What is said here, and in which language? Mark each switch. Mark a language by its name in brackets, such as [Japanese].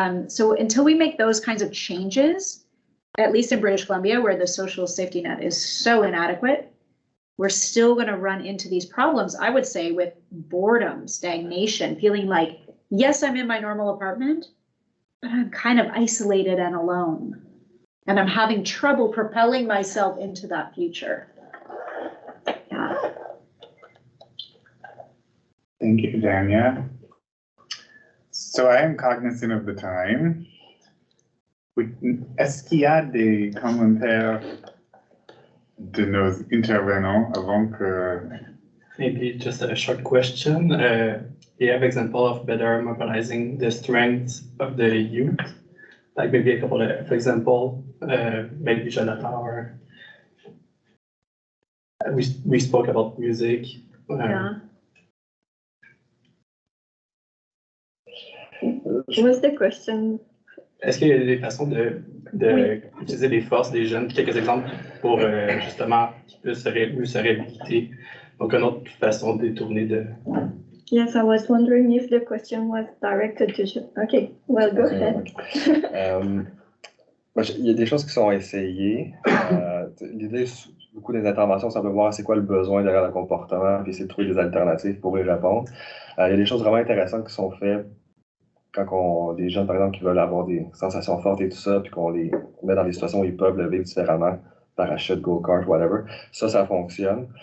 [English] So until we make those kinds of changes, at least in British Columbia, where the social safety net is so inadequate, we're still going to run into these problems, I would say, with boredom, stagnation, feeling like, yes, I'm in my normal apartment, but I'm kind of isolated and alone. And I'm having trouble propelling myself into that future. Yeah. Thank you, Danya. So I am cognizant of the time. [French] Est-ce qu'il y a des commentaires de nos intervenants avant que... [English] Maybe just a short question. You have example of better mobilizing the strengths of the youth? Like maybe a couple of example, maybe Jonathan, or we spoke about music. Yeah. What's the question? [French] Est-ce qu'il y a des façons d'utiliser les forces des jeunes, quelques exemples pour justement qu'ils puissent mieux se réhabiliter? Donc, une autre façon de détourner de... [English] Yes, I was wondering if the question was directed to you. Okay, well, go ahead. [French] Il y a des choses qui sont essayées. L'idée, beaucoup des interventions, c'est de voir c'est quoi le besoin derrière le comportement, puis essayer de trouver des alternatives pour y répondre. Il y a des choses vraiment intéressantes qui sont faites quand des jeunes, par exemple, qui veulent avoir des sensations fortes et tout ça, puis qu'on les met dans des situations où ils peuvent le vivre différemment, parachute, go-kart, whatever. Ça fonctionne.